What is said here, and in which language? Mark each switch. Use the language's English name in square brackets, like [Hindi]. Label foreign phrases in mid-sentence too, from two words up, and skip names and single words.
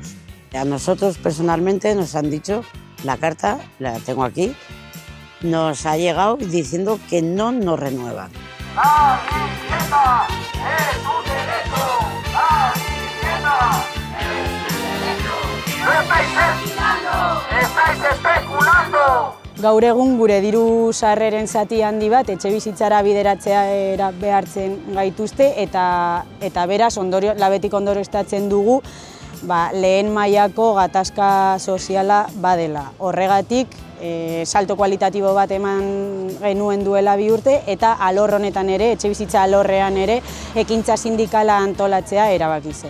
[Spanish] A nosotros personalmente nos han dicho, la carta, la tengo aquí, nos ha llegado diciendo que no nos renuevan. ¡La vivienda es un derecho! ¡La vivienda es un derecho! ¡Estáis especulando! [Basque] Gaur egun gure diru sarreren zati handi bat etxebizitzara bideratzea behartzen gaituzte eta beraz labetik ondorioztatzen dugu lehen mailako gatazka soziala badela. Horregatik salto kualitatibo bat eman genuen duela 2 urte eta alor honetan ere, etxebizitza alorrean ere, ekintza sindikala antolatzea erabaki zen.